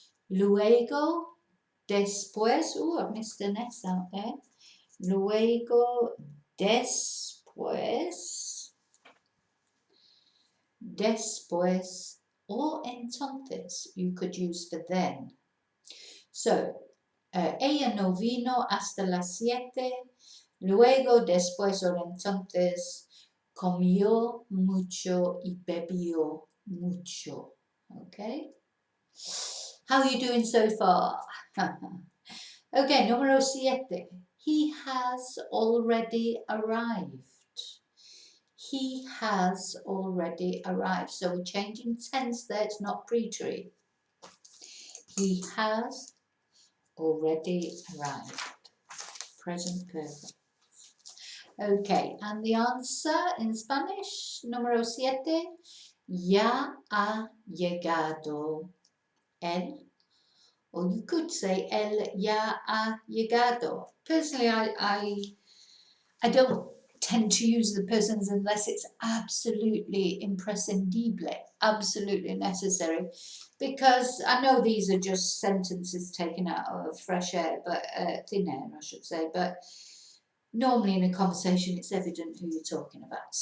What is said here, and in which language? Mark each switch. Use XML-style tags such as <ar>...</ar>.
<es>Luego, después.</es> <en>Oh, I've missed an S out there.</en> <es>Luego, después.</es> <en>Después. Or entonces, you could use for then. So,</en> <es>ella no vino hasta las 7. Luego, después o entonces, comió mucho y bebió mucho.</es> <en>Okay? How are you doing so far? Okay, número 7. He has already arrived. He has already arrived. So we're changing tense there, it's not pre-treat. He has already arrived. Present perfect. Okay, and the answer in Spanish, número 7,</en> <es>ya ha llegado él.</es> <en>Or you could say</en> <es>él ya ha llegado.</es> <en>Personally, I don't tend to use the persons unless it's absolutely imprescindible, absolutely necessary, because I know these are just sentences taken out of fresh air, but thin air, I should say, but normally in a conversation it's evident who you're talking about.</en>